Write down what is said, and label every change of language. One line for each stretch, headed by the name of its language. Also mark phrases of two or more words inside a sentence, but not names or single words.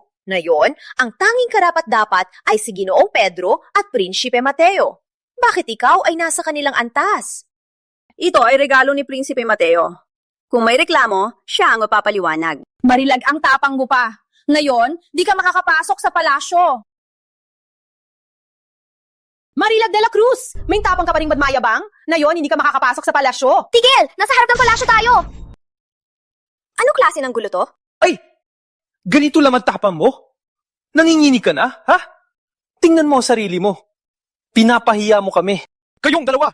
Filipino: Ngayon, ang tanging karapat-dapat ay si Ginoong Pedro at Prinsipe Mateo. Bakit ikaw ay nasa kanilang antas? Ito ay regalo ni Prinsipe Mateo. Kung may reklamo, siya ang mapapaliwanag. Marilag ang tapang mo pa. Ngayon, di ka makakapasok sa palasyo. Marilag de la Cruz! May tapang ka pa rin magmayabang? Ngayon, hindi ka makakapasok sa palasyo. Tigil! Nasa harap ng palasyo tayo! Anong klase ng gulo to? Ay! Ganito lang ang tapang mo? Nanginginig ka na, ha? Tingnan mo ang sarili mo. Pinapahiya mo kami. Kayong 2!